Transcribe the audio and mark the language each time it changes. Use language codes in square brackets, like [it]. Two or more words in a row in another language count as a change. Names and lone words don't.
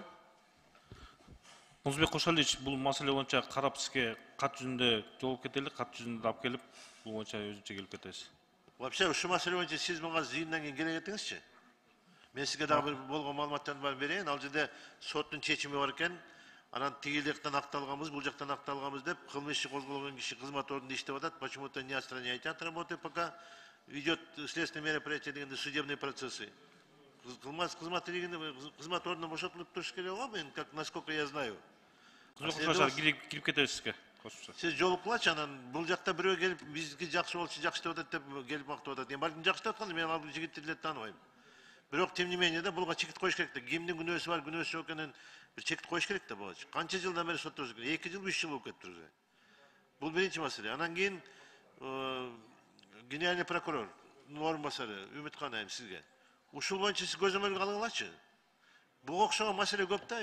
[ky] Кунузбек Кошалиевич, бул маселе боюнча карап сизге кат жүзүндө жооп кетели, кат жүзүндө алып келип, бул боюнча өзүнчө келип кетебиз. Вообще ушул маселе боюнча сиз мага жыйындан кийин келе кетиңизчи. Мен сизге дагы бир болгон маалыматтарды баарын берейин. Ал жерде соттун чечими бар экен. Анан тиги жактан акталганбыз, бул жактан акталганбыз деп кылмыш иши козголгон киши кызмат ордунда иштеп атат. [ru] Почему-то не отстраняйте работы, пока идет следственное мероприятие дегенде судебные процессы. [ky] Кызмат ордунан бошотулуп туруш керек го, мен [ru] насколько я знаю. [ky] Кирип кетебиз сизге. Сиз жолуккулачы, анан бул жакта бирөө келип бизги жакшы болчу, жакшы деп атат деп келип мактап атат. Мен балким жакшы деп атканда мен ал жигитти деле тааныбайм. Бирок [ru] тем не менее [ky] да буга чекит коюш керек да. Кимдин күнөөсү бар, күнөөсү жок экенин бир чекит коюш керек да буга. Канча жылдан бери соттошуп келе? 2 жыл, 3 жыл болуп кетти уже. Бул биринчи маселе. Анан кийин [ru] генеральный прокурор [ky] орун басары Үмүткан айым сизге. Ушул боюнча сиз көзөмөлгө алыңылачы. Буга окшогон маселе көп да.